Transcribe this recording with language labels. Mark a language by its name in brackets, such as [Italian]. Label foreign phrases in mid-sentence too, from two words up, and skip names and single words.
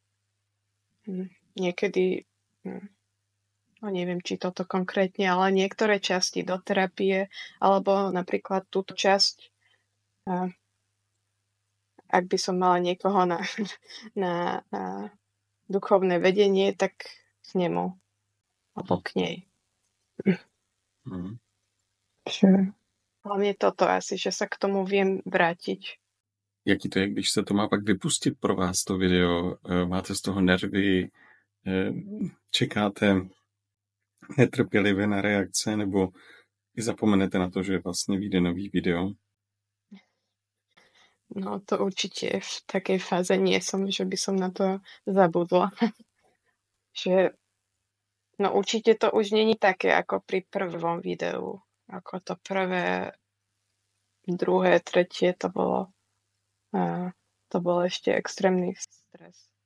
[Slovak] niekedy, no neviem, či toto konkrétne, ale niektoré časti do terapie, alebo napríklad túto časť, ak by som mala niekoho na duchovné vedenie, tak k nemu, alebo k nej. Hlavne toto asi, že sa k tomu viem vrátiť. [Czech] Jaký to je, když se to má pak vypustit pro vás, to video? Máte z toho nervy? Čekáte netrpělivě na reakce? Nebo i zapomenete na to, že vlastně vyjde nový video? [Slovak] No to určite v takej fáze nie som, že by som na to zabudla. Že no určite to už není také ako pri prvom videu. Ako to prvé, druhé, tretie, to bol ešte extrémny stres.